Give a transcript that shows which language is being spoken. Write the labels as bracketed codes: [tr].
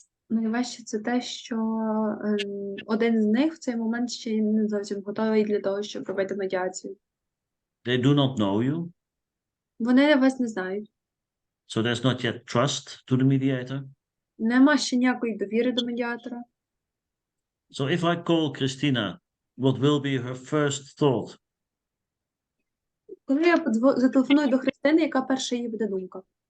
[uk] Найважче це те, що один з них в цей момент ще не зовсім готовий для того, щоб робити медіацію. [en] They do not know you, [uk] Вони вас не знають. [en] so there's not yet trust to the mediator. [uk] Нема ще ніякої довіри до медіатора. [en] So if I call Christina, what will be her first thought? [uk] Коли я зателефоную до Христини, яка перша її буде думка?